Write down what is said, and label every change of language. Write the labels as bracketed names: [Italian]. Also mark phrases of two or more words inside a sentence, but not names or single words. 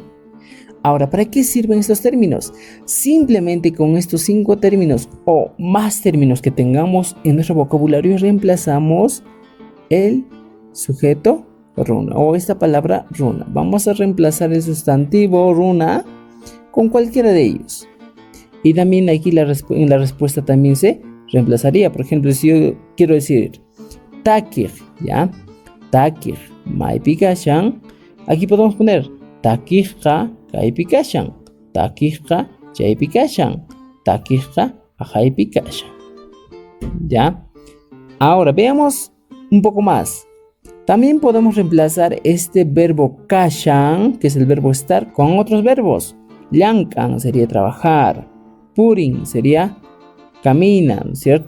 [Spanish] Ahora, ¿para qué sirven estos términos? Simplemente con estos 5 términos o más términos que tengamos en nuestro vocabulario reemplazamos el sujeto runa o esta palabra runa. Vamos a reemplazar el sustantivo runa con cualquiera de ellos. Y también aquí en la respuesta también se reemplazaría. Por ejemplo, si yo quiero decir takir, ¿ya? [Quechua] Takir, maypi kashan. [Spanish] Aquí podemos poner [Quechua] takijka, kaypi kashan. Takijka, chaypi kashan. Takijka, ajaypi kashan. [Spanish] ¿Ya? Ahora veamos un poco más. También podemos reemplazar este verbo kashan, que es el verbo estar, con otros verbos. Llankan sería trabajar. Purin sería camina, ¿cierto?